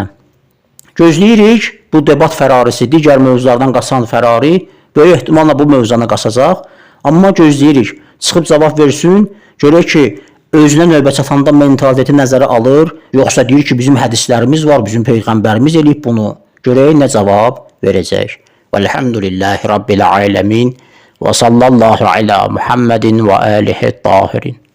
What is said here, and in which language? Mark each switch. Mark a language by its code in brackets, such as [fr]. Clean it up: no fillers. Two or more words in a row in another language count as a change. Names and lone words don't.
[az] Gözləyirik, bu debat fərarisi, digər mövzulardan qaçan fərari, böyük ehtimalla bu mövzuna qaçacaq. Amma gözləyirik, çıxıb cavab versin, görək ki, özünə növbə çatanda mentaliteti nəzərə alır, yoxsa deyir ki, bizim hədislərimiz var, bizim Peyğəmbərimiz eləyib bunu. Görək nə cavab verəcək. [ar] والحمد لله رب العالمين وصلى الله على محمد وآله الطاهرين.